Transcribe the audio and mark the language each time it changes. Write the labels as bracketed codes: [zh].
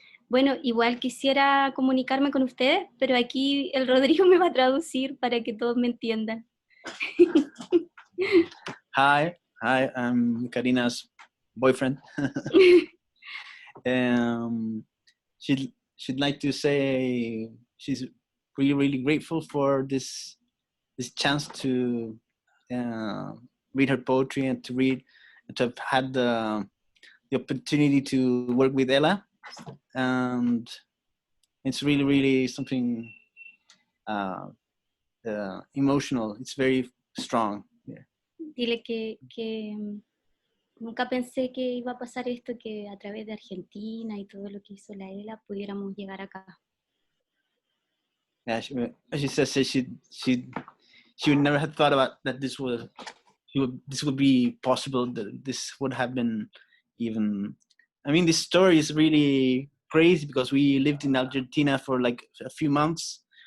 [es] Bueno, igual quisiera comunicarme con ustedes, pero aquí el Rodrigo me va a traducir para que todos me entiendan. [en] Hi, I'm Karina's boyfriend. She'd like to say she's really grateful for this chance to read her poetry and to have had the opportunity to work with Ella, and it's really something emotional. It's very strong. Yeah. [es] Dile que nunca pensé que iba a pasar esto, que a través de Argentina y todo lo que hizo la ELA pudiéramos llegar acá. [en] Yeah, she says she would never have thought about that this would be possible. That this would have been even. I mean, this story is really crazy because we lived in Argentina for like a few months.